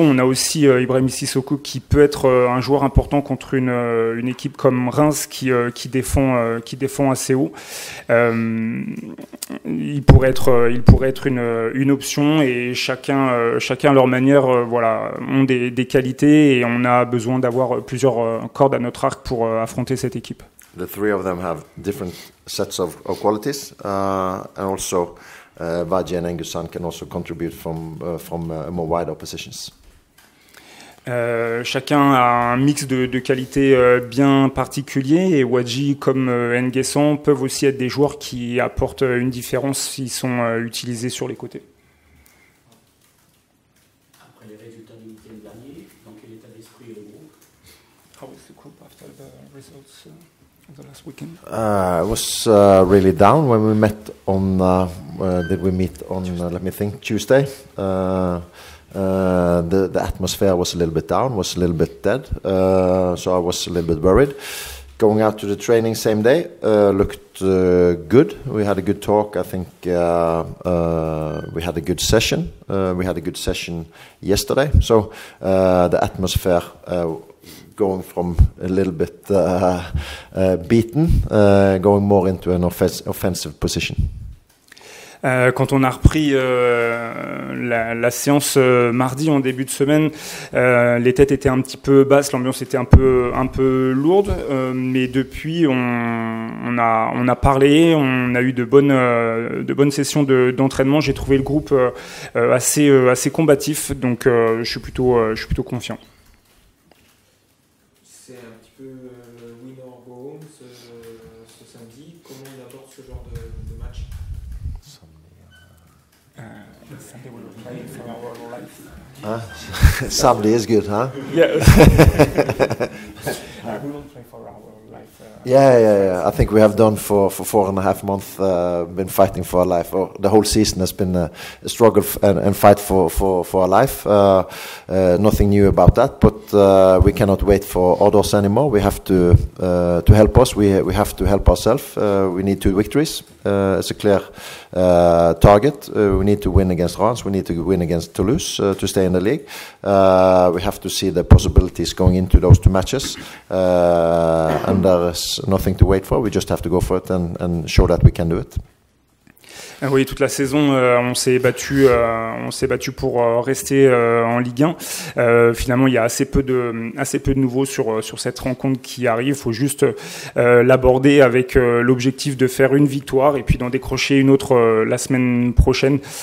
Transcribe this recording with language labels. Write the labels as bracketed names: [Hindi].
[French] On a aussi Ibrahim Sissoko qui peut être un joueur important contre une équipe comme Reims qui défend assez haut. Il pourrait être une option et chacun à leur manière ont des qualités et on a besoin d'avoir plusieurs cordes à notre arc pour affronter cette équipe. [English] The three of them have different sets of qualities and also Wadji and Nguessan can also contribute from more wider positions. [French] Chacun a un mix de qualités bien particuliers et Wadji comme Nguessan peuvent aussi être des joueurs qui apportent une différence s'ils sont utilisés sur les côtés. Après les résultats du week-end dernier, dans quel état d'esprit est le groupe? [English] How was the group after the results of the last weekend? I was really down when we met on. Did we meet on? Let me think. Tuesday. The atmosphere was a little bit down, was a little bit dead. So I was a little bit worried. Going out to the training same day looked good. We had a good talk. I think we had a good session. We had a good session yesterday. So the atmosphere. Going from a little bit beaten, going more into an offensive position. [French] Quand on a repris la séance mardi en début de semaine, les têtes étaient un petit peu basses, l'ambiance était un peu lourde, mais depuis on a parlé, on a eu de bonnes sessions d'entraînement. J'ai trouvé le groupe assez combatif, donc je suis plutôt confiant. C'est un petit peu [English] win or go home [French] ce samedi. Comment on aborde ce genre de match? [English] Sunday we will play for our life. Sunday is good, huh? Yeah. We will play for our life. Yeah. I think we have done for 4.5 months. Been fighting for our life. The whole season has been a struggle and fight for our life. Nothing new about that, but we cannot wait for others anymore. We have to help us. We have to help ourselves. We need 2 victories. It's a clear target. We need to win against Reims. We need to win against Toulouse to stay in the league. We have to see the possibilities going into those 2 matches, and there is nothing to wait for. We just have to go for it and show that we can do it. [French] Oui, toute la saison, on s'est battu pour rester en Ligue 1. Finalement, il y a assez peu de nouveaux sur cette rencontre qui arrive. Il faut juste l'aborder avec l'objectif de faire une victoire et puis d'en décrocher une autre la semaine prochaine.